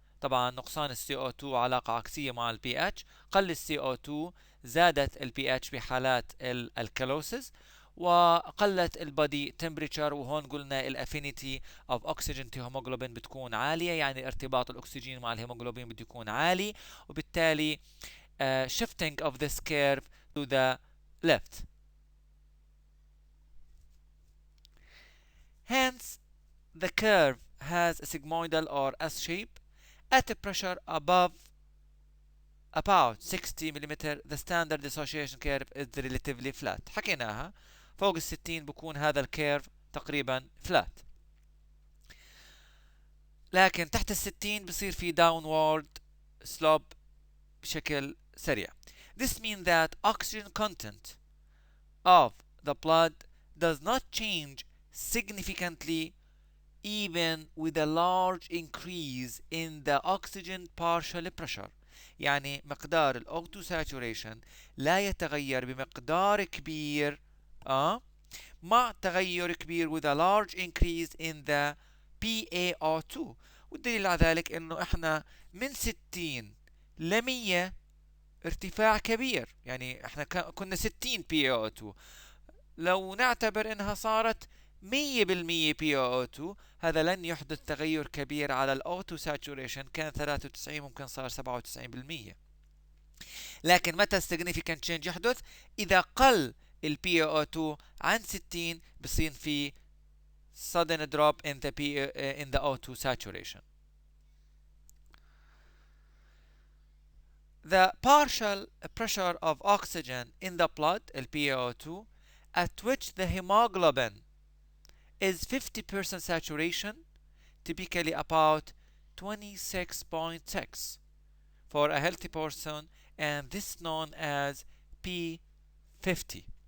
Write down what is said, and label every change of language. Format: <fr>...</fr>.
<ar>طبعا نقصان CO2 علاقة عكسية مع البي اتش، قل CO2 زادت البي اتش بحالات الكالوسيس، وقلت</ar> <en>البادي تمبريتشر.</en> <ar>وهون قلنا</ar> <en>الافينيتي of oxygen to haemoglobin</en> <ar>بتكون عالية، يعني ارتباط الاكسجين مع الهيموجلوبين بده يكون عالي، وبالتالي</ar> <en>shifting of this curve to the left. Hence, the curve has a sigmoidal or S shape. At a pressure above about 60 mm, the standard dissociation curve is relatively flat.</en> <ar>حكيناها، فوق ال 60 بكون هذا الكيرف تقريبا flat، لكن تحت ال 60 بصير في</ar> <en>downward slope</en> <ar>بشكل سريع.</ar> <en>This means that oxygen content of the blood does not change significantly even with a large increase in the oxygen partial pressure.</en> <ar>يعني مقدار ال O2 saturation لا يتغير بمقدار كبير مع تغير كبير</ar> <en>with a large increase in the PaO2.</en> <ar>والدليل على ذلك انه احنا من 60 ل 100 ارتفاع كبير، يعني احنا كنا 60 PaO2، لو نعتبر انها صارت 100% PaO2 هذا لن يحدث تغير كبير على ال O2 saturation، كان 93 ممكن صار 97%. لكن متى</ar> <en>significant change</en> <ar>يحدث؟ إذا قل ال PaO2 عن 60 بصير في</ar> <en>sudden drop in the O2 saturation. the partial pressure of oxygen in the blood, PaO2, at which the hemoglobin is 50% saturation, typically about 26.6 for a healthy person, and this is known as P50.</en>